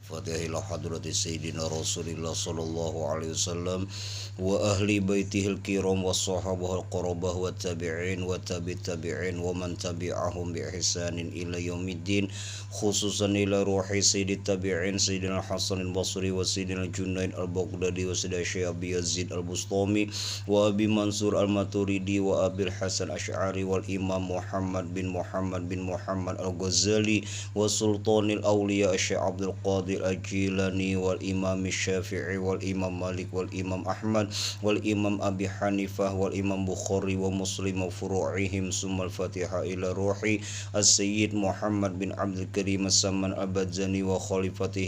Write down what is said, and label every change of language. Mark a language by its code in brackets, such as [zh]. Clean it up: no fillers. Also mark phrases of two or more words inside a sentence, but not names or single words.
[ar] الفاتحة إلى حضرة سيدنا رسول الله صلى الله عليه وسلم وأهل بيته الكرام وصحابته القرابة والتابعين والتابعين ومن تبعهم بإحسان إلى يوم الدين خصوصا إلى روح سيد التابعين سيدنا حسن البصري وسيدنا جنيد البغدادي وسيدنا الشيخ أبي يزيد البسطامي وأبي منصور الماتريدي وأبي الحسن الأشعري والإمام محمد بن محمد الغزالي وسلطان الأولياء الشيخ عبد القادر الجيلاني والإمام الشافعي والإمام مالك والإمام أحمد والإمام أبي حنيفة والإمام البخاري ومسلم وفروعهم ثم الفاتحة إلى روح السيد محمد بن عبد الكريم السمان البذاني وخليفته